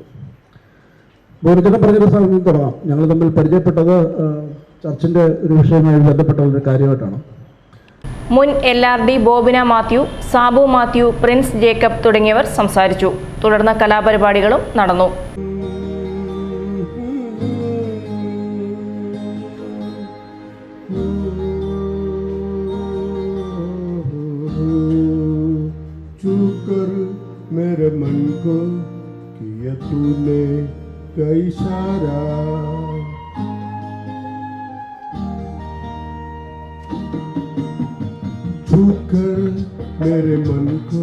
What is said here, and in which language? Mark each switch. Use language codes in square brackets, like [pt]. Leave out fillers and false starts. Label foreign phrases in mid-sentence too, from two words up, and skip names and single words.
[ml] ബോധിച്ചേട്ടൻ പറഞ്ഞൊരു സ്ഥലത്ത് തുടങ്ങാം. ഞങ്ങൾ തമ്മിൽ പരിചയപ്പെട്ടത് ചർച്ചിൻ്റെ ഒരു വിഷയവുമായി ബന്ധപ്പെട്ട ഒരു കാര്യമായിട്ടാണ്. മുൻ LRD ബോബിന മാത്യു, സാബു മാത്യു, പ്രിൻസ് ജേക്കബ് തുടങ്ങിയവർ സംസാരിച്ചു. തുടർന്ന് കലാപരിപാടികളും നടന്നു. [hi] मेरे मन को किया तूने का इशारा, छूकर मेरे मन को